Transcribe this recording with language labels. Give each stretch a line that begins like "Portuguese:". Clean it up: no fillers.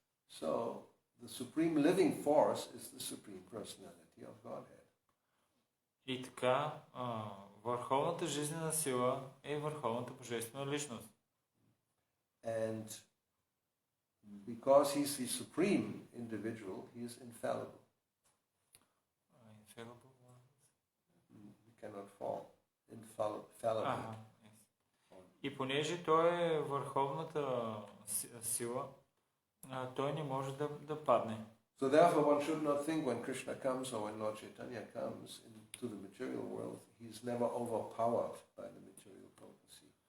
English: So, the supreme living force is the supreme personality of Godhead.
Bulgarian: И така, върховната жизнена сила е върховната божествена личност.
English: And because he's the supreme individual, he is infallible. Infallible? He cannot fall. Infallible.
Bulgarian: И понеже той е върховната сила, той не може да падне.
English: So therefore one should not think when Krishna comes or when Lord Chaitanya comes into the material world, he's never overpowered by the material potency.